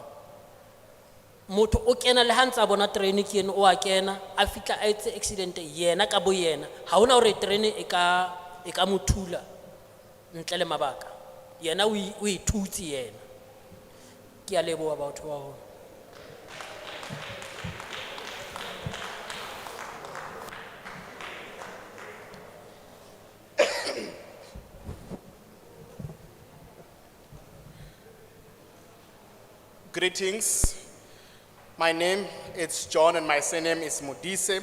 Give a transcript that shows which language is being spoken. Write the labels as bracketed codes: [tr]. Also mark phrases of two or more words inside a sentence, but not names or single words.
[st] Motho o kena le ha ntsa bona terene ke ene o a kena a fitla a etse accident yena ka bo yena ha hona hore terene e ka mothula ntle le mabaka yena o ithutsi yena. Ke a leboha batho ba hona. [en] Greetings. My name is John and my surname is Modise.